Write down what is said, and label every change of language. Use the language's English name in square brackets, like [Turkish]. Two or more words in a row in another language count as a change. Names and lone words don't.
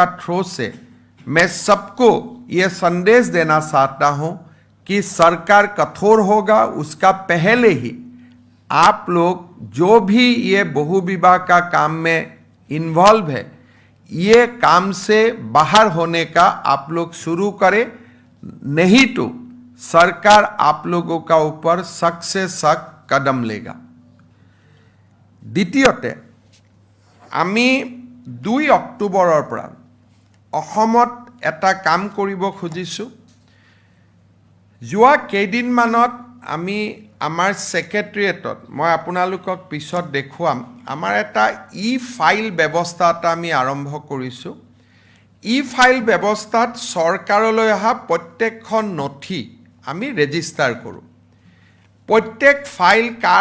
[Hindi] थ्रो से मैं सबको ये संदेश देना चाहता हूं कि सरकार कठोर होगा उसका पहले ही आप लोग जो भी ये बहु विवाह का काम में इन्वॉल्व है ये काम से बाहर होने का आप लोग शुरू करें नहीं तो सरकार आप लोगों का ऊपर सख्त से सख्त कदम लेगा [Assamese] দ্বিতীয়তে আমি 2 অক্টোবৰৰ পৰা অসমত এটা কাম কৰিব খুজিছোঁ যোৱা কেইদিনমানত আমি আমাৰ সেক্ৰেটাৰিয়েটত মই আপোনালোকক পিছত দেখুৱাম আমাৰ এটা ই ফাইল ব্যৱস্থা এটা আমি আৰম্ভ কৰিছোঁ ই ফাইল ব্যৱস্থাত চৰকাৰলৈ অহা প্ৰত্যেকখন নথি আমি ৰেজিষ্টাৰ কৰোঁ প্ৰত্যেক ফাইল কাৰ